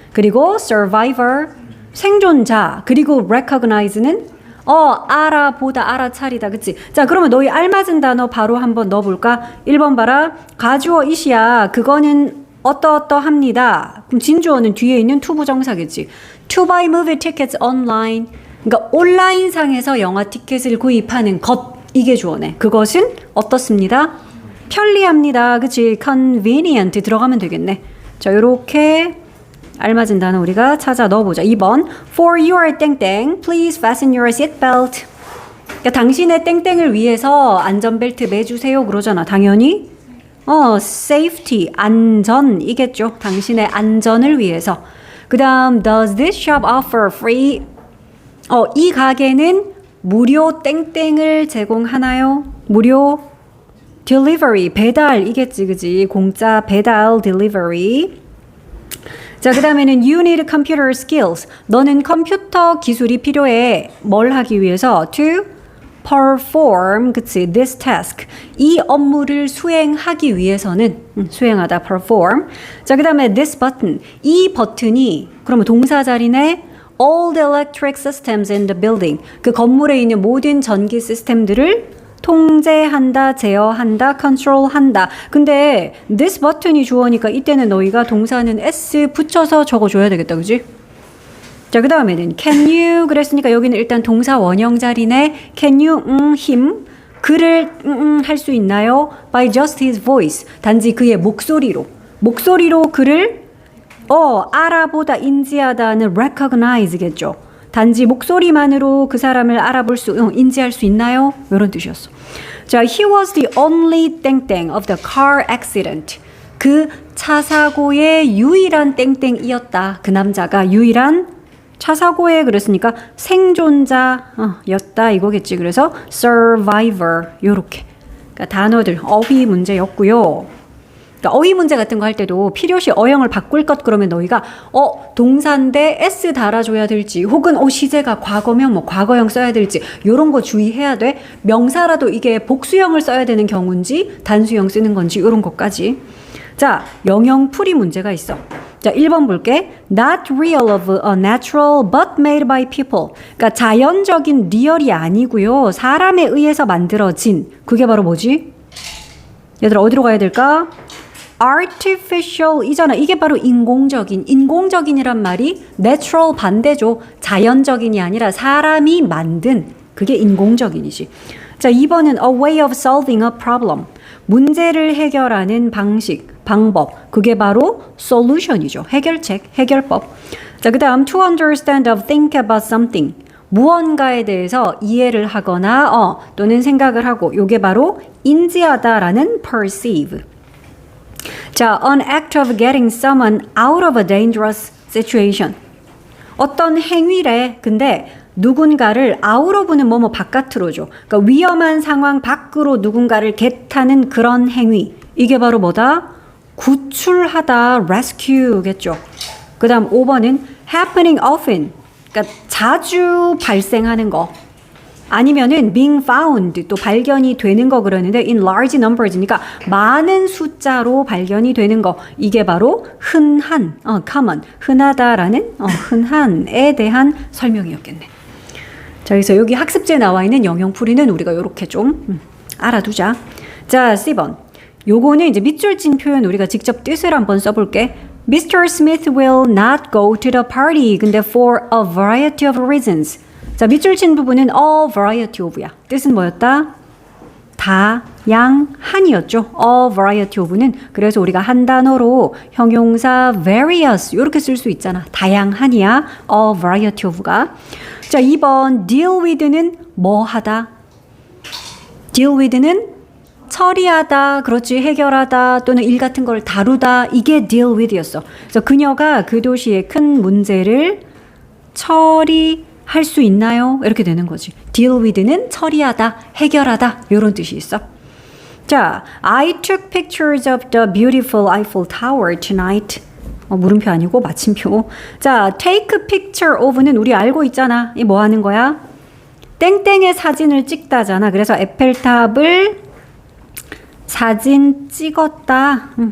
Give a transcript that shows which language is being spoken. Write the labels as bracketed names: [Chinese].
[Korean] 그리고 survivor 생존자. 그리고 recognize는 알아보다 알아차리다. 그치? 자, 그러면 너희 알맞은 단어 바로 한번 넣어볼까? 1번 봐라. 가주어 이시야. 그거는 어떠합니다. 그럼 진주어는 뒤에 있는 투부정사겠지. [English] To buy movie tickets online. [Korean] 그러니까 온라인상에서 영화 티켓을 구입하는 것. 이게 주어네. 그것은 어떻습니다? 편리합니다. 그치? convenient 들어가면 되겠네. 자, 요렇게 알맞은 단어 우리가 찾아 넣어보자. 2번 [English] For your 땡땡, please fasten your seatbelt. [Korean] 그러니까 당신의 땡땡을 위해서 안전벨트 매주세요 그러잖아. 당연히 safety, 안전이겠죠. 당신의 안전을 위해서. [English] 그 다음 Does this shop offer free? [Korean] 이 가게는 무료 땡땡을 제공하나요? 무료 delivery, 배달이겠지. 그지? 공짜 배달 delivery. 자, 그 다음에는 [English] You need computer skills. [Korean] 너는 컴퓨터 기술이 필요해. 뭘 하기 위해서? [English] To perform, [Korean] 그치? [English] This task. [Korean] 이 업무를 수행하기 위해서는 수행하다, perform. 자, 그 다음에 this button. 이 버튼이 그러면 동사 자리네. [English] All the electric systems in the building. [Korean] 그 건물에 있는 모든 전기 시스템들을 통제한다, 제어한다, 컨트롤한다. 근데 this button이 주어니까 이때는 너희가 동사는 s 붙여서 적어줘야 되겠다. 그지? 자, 그 다음에는 can you 그랬으니까 여기는 일단 동사 원형 자리네. can you him 그를 할 수 있나요? [English] by just his voice [Korean] 단지 그의 목소리로 그를 알아보다 인지하다는 recognize겠죠. 단지 목소리만으로 그 사람을 알아볼 인지할 수 있나요? 이런 뜻이었어. [English] 자, he was the only 땡땡 of the car accident. [Korean] 그 차 사고의 유일한 땡땡이었다. 그 남자가 유일한 차 사고에 그랬으니까 생존자였다 이거겠지. 그래서 survivor 요렇게. 그러니까 단어들 어휘 문제였고요. 그러니까 어휘 문제 같은 거 할 때도 필요시 어형을 바꿀 것 그러면 너희가 동사인데 s 달아줘야 될지 혹은 시제가 과거면 뭐 과거형 써야 될지 요런 거 주의해야 돼. 명사라도 이게 복수형을 써야 되는 경우인지 단수형 쓰는 건지 요런 것까지. 자, 영영풀이 문제가 있어. 자, 1번 볼게. [English] Not real of a natural but made by people. [Korean] 그러니까 자연적인 리얼이 아니고요. 사람에 의해서 만들어진. 그게 바로 뭐지? 얘들아 어디로 가야 될까? artificial이잖아. 이게 바로 인공적인이란 말이 natural 반대죠. 자연적인이 아니라 사람이 만든 그게 인공적인이지. 자, 2번은 [English] a way of solving a problem. [Korean] 문제를 해결하는 방법. 그게 바로 solution이죠. 해결책, 해결법. [English] 자, 그 다음 to understand or think about something. [Korean] 무언가에 대해서 이해를 하거나 또는 생각을 하고 요게 바로 인지하다라는 perceive. [English] 자, an act of getting someone out of a dangerous situation. [Korean] 어떤 행위래. 근데 누군가를 out of는 뭐뭐 바깥으로 줘. 그러니까 위험한 상황 밖으로 누군가를 get하는 그런 행위. 이게 바로 뭐다? 구출하다, rescue겠죠. 그 다음 5번은 [English] happening often. [Korean] 그러니까 자주 발생하는 거. 아니면은 being found 또 발견이 되는 거 그러는데 [English] in large numbers [Korean] 니까 많은 숫자로 발견이 되는 거. 이게 바로 흔한, common, 흔하다라는 흔한에 대한 설명이었겠네. 자, 그래서 여기 학습지에 나와 있는 영영풀이는 우리가 이렇게 좀 알아두자. 자, C번. 요거는 이제 밑줄 친 표현 우리가 직접 뜻을 한번 써볼게. [English] Mr. Smith will not go to the party. [Korean] 근데 [English] for a variety of reasons. [Korean] 자, 밑줄 친 부분은 a variety of야. 뜻은 뭐였다? 다양한이었죠. A variety of는. 그래서 우리가 한 단어로 형용사 various 이렇게 쓸 수 있잖아. 다양한이야. A variety of가. 자, 2번 deal with는 뭐 하다? deal with는 처리하다, 그렇지, 해결하다 또는 일 같은 걸 다루다, 이게 deal with였어. 그래서 그녀가 그 도시의 큰 문제를 처리할 수 있나요? 이렇게 되는 거지. deal with는 처리하다, 해결하다 이런 뜻이 있어. [English] 자, I took pictures of the beautiful Eiffel Tower tonight. [Korean] 물음표 아니고 마침표. 자, take a picture of는 우리 알고 있잖아. 이 뭐 하는 거야? 땡땡의 사진을 찍다잖아. 그래서 에펠탑을 사진 찍었다.